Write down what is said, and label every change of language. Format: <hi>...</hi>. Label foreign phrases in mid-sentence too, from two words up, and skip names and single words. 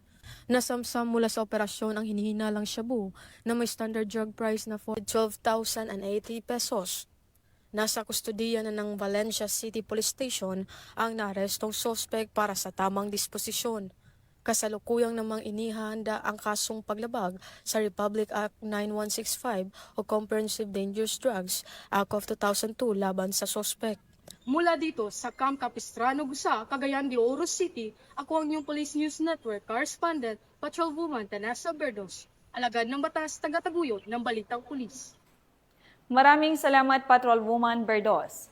<tl>Nasamsam mula sa operasyon ang hinihinalang shabu na may</tl> <en>standard drug price</en> <tl>na 12,080 pesos. Nasa kustodiya na ng Valencia City Police Station ang naarestong suspect para sa tamang disposisyon. Kasalukuyang namang inihanda ang kasong paglabag sa Republic Act 9165 o Comprehensive Dangerous Drugs Act of 2002 laban sa suspect. Mula dito sa Camp Capistrano, Gusa, Cagayan de Oro City, ako ang inyong Police News Network correspondent, Patrolwoman Danessa Berdos, alagad ng batas, tagataguyod ng Balitang Pulis. Maraming salamat, Patrolwoman Berdos.</tl>